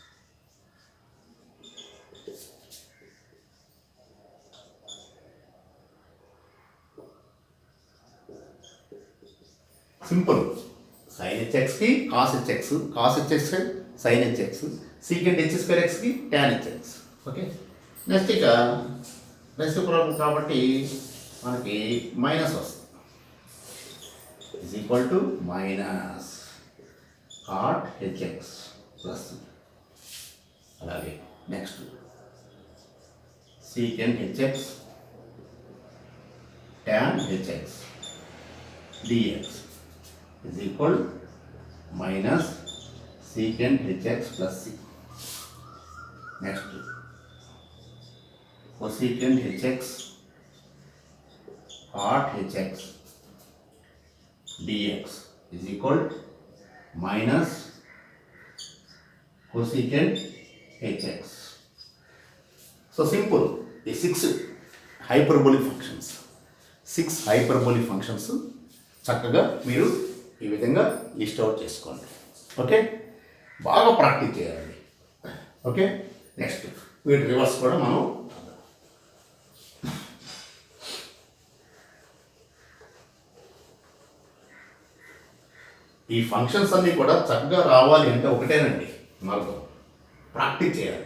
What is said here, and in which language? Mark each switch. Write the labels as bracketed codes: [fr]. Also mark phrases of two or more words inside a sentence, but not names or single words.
[te] సింపుల్. [en] sine hx-ki cos hx, sine hx, secant h² x-ki tan hx. [te] ఓకే, నెక్స్ట్ ఇక రెసిప్రోకల్ కాబట్టి మనకి మైనస్ వస్తుంది, [en] is equal to minus cot hx plus. అలాగే next secant hx tan hx dx is equal minus secant hx plus c. Next cosecant hx cot hx dx is equal minus cosecant hx. So simple. The 6 hyperbolic functions [te] చక్కగా మీరు ఈ విధంగా [en] list out [te] చేసుకోండి. ఓకే, బాగా ప్రాక్టీస్ చేయాలండి. ఓకే, నెక్స్ట్ వీటి రివర్స్ కూడా మనం ఈ ఫంక్షన్స్ అన్నీ కూడా చక్కగా రావాలి అంటే ఒకటేనండి మార్గం, ప్రాక్టీస్ చేయాలి.